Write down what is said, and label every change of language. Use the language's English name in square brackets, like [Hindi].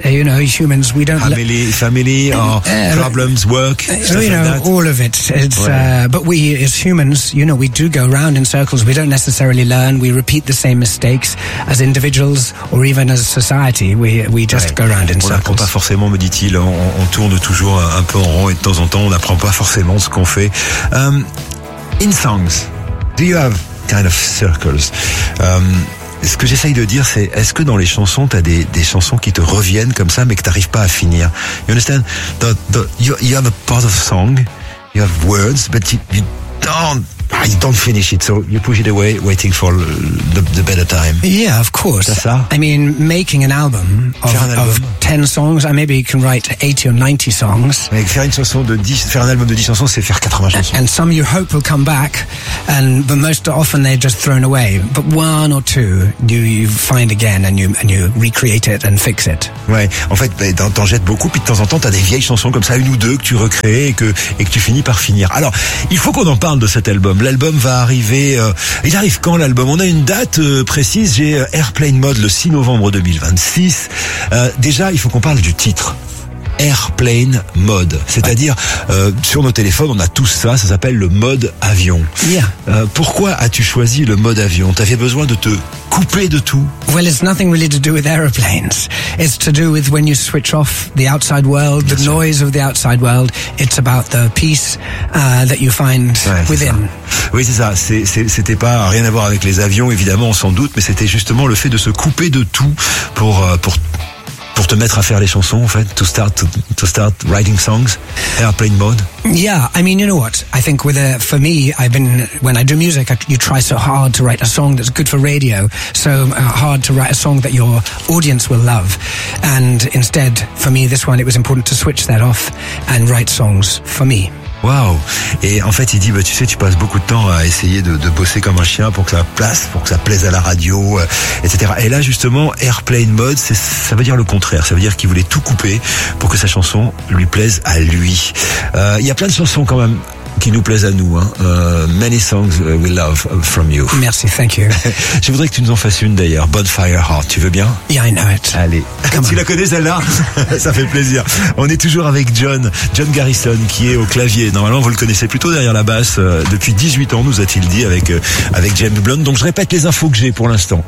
[English] You know, humans, we don't... Family, or problems, work, stuff you know, like that. All of it. It's, ouais. But we, as humans, you know, we do go around in circles. We don't necessarily learn. We repeat the same mistakes as individuals or even as society. We just ouais. Go around in [French] on [English] circles. [French] On n'apprend pas forcément, me dit-il. On tourne toujours un peu en rond et de temps en temps, on n'apprend pas forcément ce qu'on fait. [English] In songs, do you have kind of circles? [French] Ce que j'essaye de dire, c'est est-ce que dans les chansons, t'as des chansons qui te reviennent comme ça, mais que t'arrives pas à finir. [English] You understand? You have a part of song, you have words, but you don't finish it, so you push it away, waiting for the better time. Yeah, of course. [French] C'est ça? [English] I mean, making an album of 10 songs, I maybe can write 80 or 90 songs. [French] Mais faire un album de 10 chansons, c'est faire 80 chansons. [English] And some you hope will come back, but most often they're just thrown away. But one or two, you find again and you recreate it and fix it. [French] Ouais, en fait, t'en jettes beaucoup, puis de temps en temps, t'as des vieilles chansons comme ça, une ou deux que tu recrées et que tu finis par finir. Alors, il faut qu'on en parle de cet album. L'album va arriver. Il arrive quand l'album? On a une date précise. J'ai Airplane Mode le 6 novembre 2026. Déjà, il faut qu'on parle du titre. Airplane Mode. C'est-à-dire, sur nos téléphones, on a tous ça. Ça s'appelle le mode avion. [English] Yeah. [French] Pourquoi as-tu choisi le mode avion? T'avais besoin de te couper de tout? [English] Well, it's nothing really to do with airplanes. It's to do with when you switch off the outside world, the noise of the outside world. It's about the peace that you find within. [French] Ça. Oui, c'est ça. C'était pas rien à voir avec les avions, évidemment, sans doute, mais c'était justement le fait de se couper de tout pour te mettre à faire les chansons, en fait, [English] to start writing songs, airplane mode. Yeah, I mean, you know what? I think when I do music, you try so hard to write a song that's good for radio, so hard to write a song that your audience will love. And instead, for me, this one, it was important to switch that off and write songs for me. Wow. [French] Et en fait, il dit, tu sais, tu passes beaucoup de temps à essayer de bosser comme un chien pour que ça plaise à la radio, etc. Et là, justement, Airplane Mode, ça veut dire le contraire. Ça veut dire qu'il voulait tout couper pour que sa chanson lui plaise à lui. Il y a plein de chansons quand même qui nous plaisent à nous. [English] Many songs we love from you. [French] Merci, [English] thank you. [French] Je voudrais que tu nous en fasses une d'ailleurs. Bonfire Heart, tu veux bien? [English] Yeah, I know it. [French] Allez. Tu la connais celle-là? Ça fait plaisir. On est toujours avec John Garrison, qui est au clavier. Normalement, vous le connaissez plutôt derrière la basse. Depuis 18 ans, nous a-t-il dit, avec James Blunt. Donc, je répète les infos que j'ai pour l'instant.